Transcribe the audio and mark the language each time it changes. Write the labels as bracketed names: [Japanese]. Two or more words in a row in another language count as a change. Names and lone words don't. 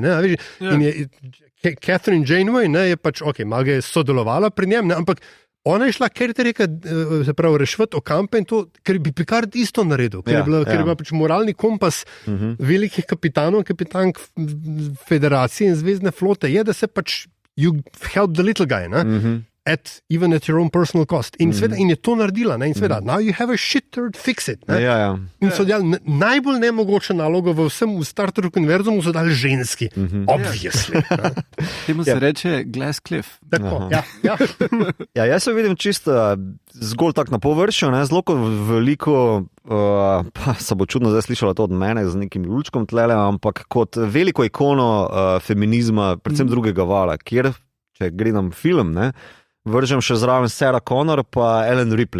[Slovenian] In je Catherine Janeway je pač, malo ga je sodelovala pri njem, ampak ona je šla, ker je rekel, se pravi, rešiti Okampe in to, ker bi Picard isto naredil, ker je bil pač moralni kompas velikih kapitanov, kapitank federacije in zvezdne flote, je, da se pač [English] you help the little guy, even at your own personal cost. [Slovenian] In je to naredila, in sveda, [English] now you have a shit turd, fix it. [Slovenian] In so dali najbolj nemogoče nalogo v vsem Star Trek univerzumu, so dali ženski. [English] Obviously. [Slovenian] Temu se reče [English] Glass Cliff. [Slovenian] Tako, jaz se vidim čisto zgolj tak na površju, zelo veliko, pa se bo čudno zdaj slišala to od mene z nekim lučkom tlele, ampak kot veliko ikono feminizma, predvsem drugega vala, kjer, če gledam film, vržem še zraven Sarah Connor pa Ellen Ripley.